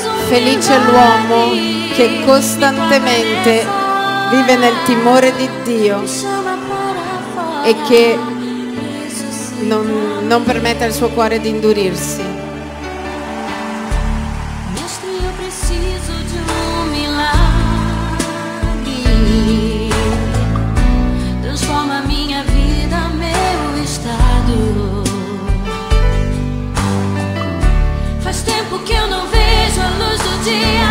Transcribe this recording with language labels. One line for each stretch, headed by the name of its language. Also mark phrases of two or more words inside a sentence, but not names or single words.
Italian: Felice l'uomo che costantemente vive nel timore di Dio e che non permette al suo cuore di indurirsi.
Portuguese: Mestre, eu preciso de milagre. Transforma minha vida, meu estado. Faz tempo que eu não vejo a luz do dia.